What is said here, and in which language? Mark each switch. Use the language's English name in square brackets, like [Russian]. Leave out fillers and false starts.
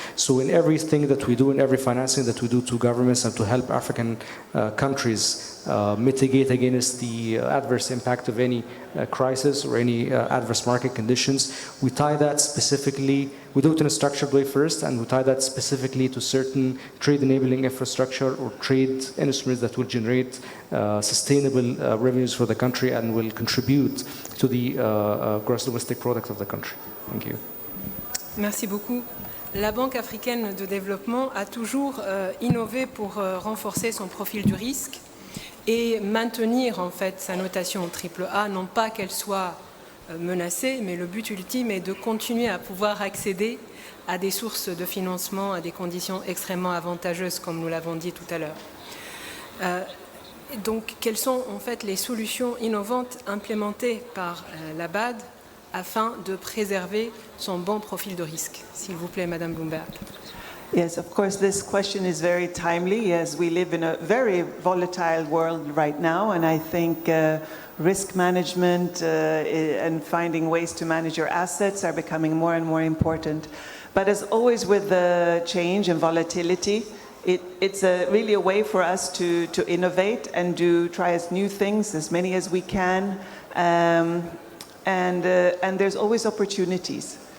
[English] So in everything that we do, in every financing that we do to governments and to help African countries mitigate against the adverse impact of any crisis or any adverse market conditions, we tie that specifically, we do it in a structured way first, and we tie that specifically to certain trade enabling infrastructure or trade instruments that will generate sustainable revenues for the country and will contribute to the gross domestic product of the country. Thank you. [French] Merci beaucoup. La Banque africaine de développement a toujours innové pour renforcer son profil du risque et maintenir en fait sa notation AAA, non pas qu'elle soit menacée, mais le but ultime est de continuer à pouvoir accéder à des sources de financement à des conditions extrêmement avantageuses, comme nous l'avons dit tout à l'heure. Donc, quelles sont en fait les solutions innovantes implémentées par la BAD afin de préserver son bon profil de risque? S'il vous plaît, Madame Bloomberg. [English] Yes, of course, this question is very timely as we live in a very volatile world right now, and I think risk management and finding ways to manage your assets are becoming more and more important. But as always with the change and volatility, it's really a way for us to innovate and try as new things, as many as we can, and there's always opportunities.